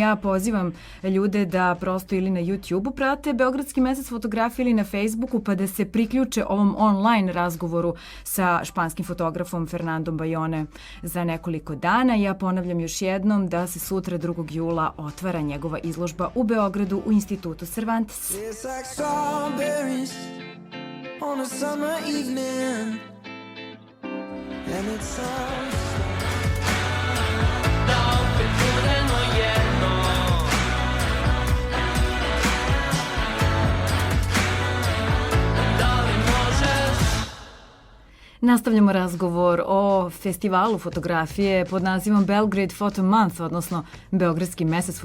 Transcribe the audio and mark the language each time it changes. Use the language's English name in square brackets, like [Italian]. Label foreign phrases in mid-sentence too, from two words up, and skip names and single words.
[Serbian] Ja pozivam ljude da prosto ili na YouTube-u prate Beogradski mesec fotografije ili na Facebooku, pa da se priključe ovom online razgovoru sa španskim fotografom Fernandom Bayone za nekoliko dana. Ja ponavljam još jednom da se sutra 2. jula otvara njegova izložba u Beogradu u Institutu Cervantes. [English] Strawberries on a summer evening, and it sounds [Serbian] Nastavljamo razgovor o festivalu fotografije pod nazivom Belgrade Photo Month, odnosno Beogradski mesec